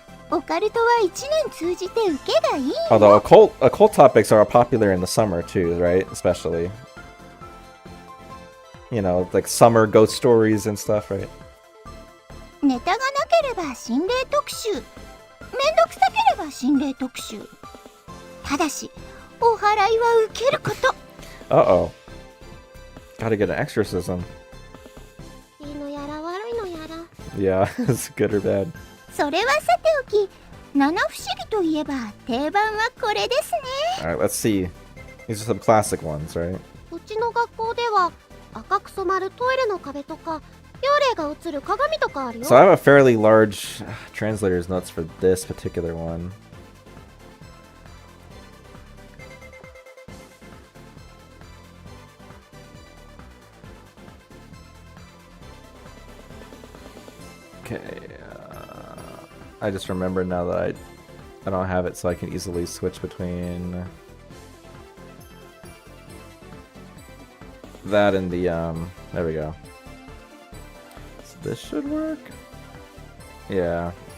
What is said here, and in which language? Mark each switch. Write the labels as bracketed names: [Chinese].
[Japanese] オカルトは一年通じて受けがいい。 [English] Although occult topics are popular in the summer too, right? Especially, you know, like summer ghost stories and stuff, right? [Japanese] ネタがなければ心霊特集、めんどくさければ心霊特集。ただしお祓いは受けること。 [English] Uh-oh. Gotta get an exorcism. [Japanese] いいのやら悪いのやら。 [English] Yeah, it's good or bad. [Japanese] それはさておき、七不思議といえば定番はこれですね。 [English] Alright, let's see. These are some classic ones, right? [Japanese] うちの学校では赤く染まるトイレの壁とか幽霊が映る鏡とかあるよ。 [English] So I have a fairly large translator's notes for this particular one. Okay, I just remember now that I don't have it, so I can easily switch between that and the there we go. So this should work. Yeah.